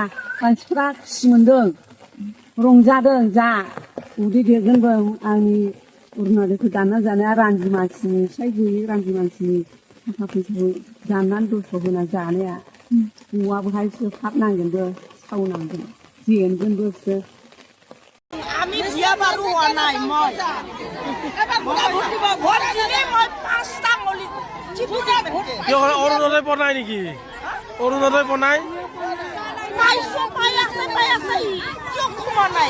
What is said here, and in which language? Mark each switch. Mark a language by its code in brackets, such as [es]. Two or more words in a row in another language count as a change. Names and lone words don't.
[brx] मानसिफ्रा खुसि मोनदों, रंजादों, जा उदै देरगोनबो आंनि अरुणाचलखौ दानना जानाया रानजि मानसिनि फिसाइ गैयै रानजि मानसिनि थाखा फैसाखौ दाननानै दस्राव होना जानाया। न'आबोहायसो थाब नांगोनबो सावनांगोन जेनगोनबोसो। [as] আমি বিয়া বাৰু হোৱা নাই, মই ভোট দিলে মই 5টা মলি অৰুণোদয় পোৱা নাই নেকি? অৰুণোদয় পোৱা নাই? পাইছো, পাই আছে কিয় খোৱা নাই?